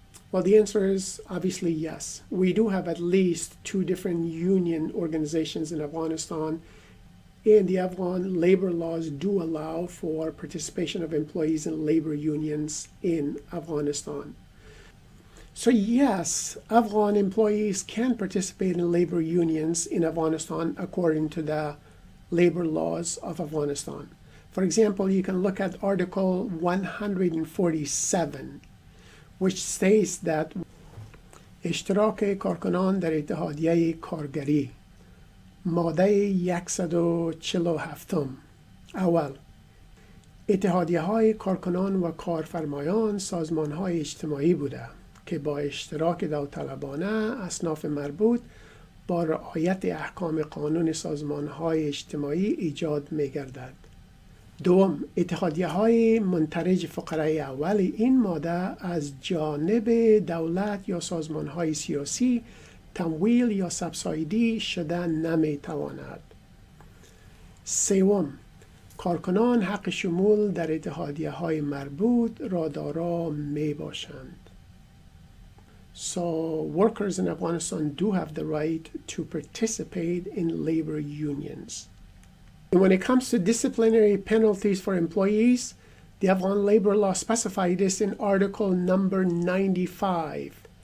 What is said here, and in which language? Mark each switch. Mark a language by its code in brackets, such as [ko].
[en] Well, the answer is obviously yes. We do have at least 2 different union organizations in Afghanistan, and the Afghan labor laws do allow for participation of employees in labor unions in Afghanistan. So yes, Afghan employees can participate in labor unions in Afghanistan according to the labor laws of Afghanistan. For example, you can look at Article 147, which states that [fa] اشتراک کارکنان در اتحادیه کارگری ماده 147 اول اتحادیه های کارکنان و کارفرمایان سازمان های اجتماعی بوده که با اشتراک داوطلبانه اصناف مربوط با رعایت احکام قانون سازمان های اجتماعی ایجاد می گردد. دوم، اتحادیه های منترج فقرای اول این ماده از جانب دولت یا سازمان های سیاسی تمویل یا سبسایدی شده نمی تواند. سوم، کارکنان حق شمول در اتحادیه های مربوط را دارا می باشند. [en] So workers in Afghanistan do have the right to participate in labor unions. And when it comes to disciplinary penalties for employees, the Afghan labor law specifies this in Article number 95.